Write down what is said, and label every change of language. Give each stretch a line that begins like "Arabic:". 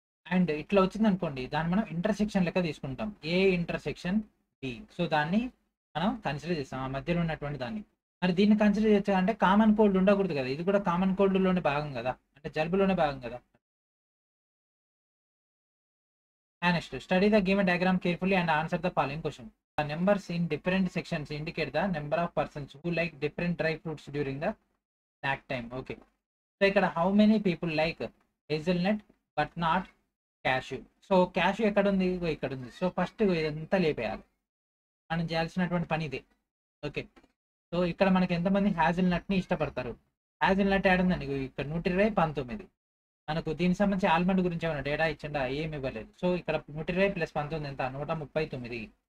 Telugu: And ఇట్లా వచ్చింది అనుకోండి, దాన్ని మనం ఇంటర్సెక్షన్ లెక్క తీసుకుంటాం, ఏ ఇంటర్సెక్షన్ బి. సో దాన్ని మనం కన్సిడర్ చేస్తాం, ఆ మధ్యలో ఉన్నటువంటి దాన్ని. మరి దీన్ని కన్సిడర్ చేయొచ్చా అంటే కామన్ కోల్డ్ ఉండకూడదు కదా, ఇది కూడా కామన్ కోల్డ్ లోనే భాగం కదా, అంటే జలుబులోనే భాగం కదా.
English: And next, study the given diagram carefully and answer the following question. The numbers in different sections indicate the number of persons who like different dry fruits during the snack time. Okay. So ఇక్కడ how many people like hazelnut but not cashew.
Telugu: So cashew ఎక్కడ ఉంది, ఇగో ఇక్కడ ఉంది. So first ఇదంతా లేపేయాలి, మనం చేయాల్సినటువంటి పని ఇదే. ఓకే. సో ఇక్కడ మనకి ఎంతమంది హ్యాజిల్నట్ ని ఇష్టపడతారు, హ్యాజిల్నట్ యాడ్ ఉందండి, ఇగో ఇక్కడ 120 19. మనకు దీనికి సంబంధించి ఆల్మండ్ గురించి ఏమైనా డేటా ఇచ్చిండా, ఏమి ఇవ్వలేదు. సో ఇక్కడ 120 + 19 ఎంత, 139.